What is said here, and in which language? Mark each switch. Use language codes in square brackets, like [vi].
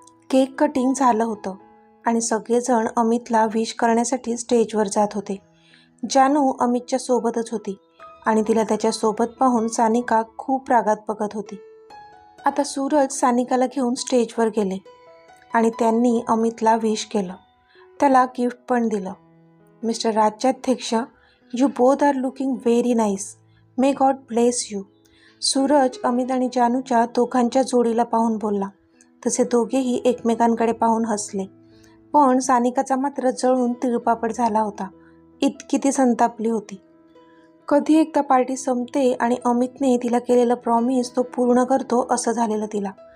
[mr] Cake cutting झालं होतं आणि सगळेजण अमितला विश करण्यासाठी स्टेजवर जात होते. जानू अमितच्या सोबतच होती आणि तिला त्याच्यासोबत पाहून सानिका खूप रागात बघत होती. आता सूरज सानिकाला घेऊन स्टेजवर गेले आणि त्यांनी अमितला विश केलं. त्याला गिफ्ट पण दिलं. [en] Mister Rajyadhyaksha, you both are looking very nice, may God bless you. [mr] Suraj Amit आणि जानूच्या दोघांच्या जोडीला पाहून बोलला. तसे दोघेही एकमेकांकडे पाहून हसले. पण सानिकाचा मात्र जळून तिळपापड झाला होता. इतकी ती संतापली होती. कधी एकदा पार्टी संपते आणि अमितने तिला केलेलं प्रॉमिस तो पूर्ण करतो असं झालेलं तिला.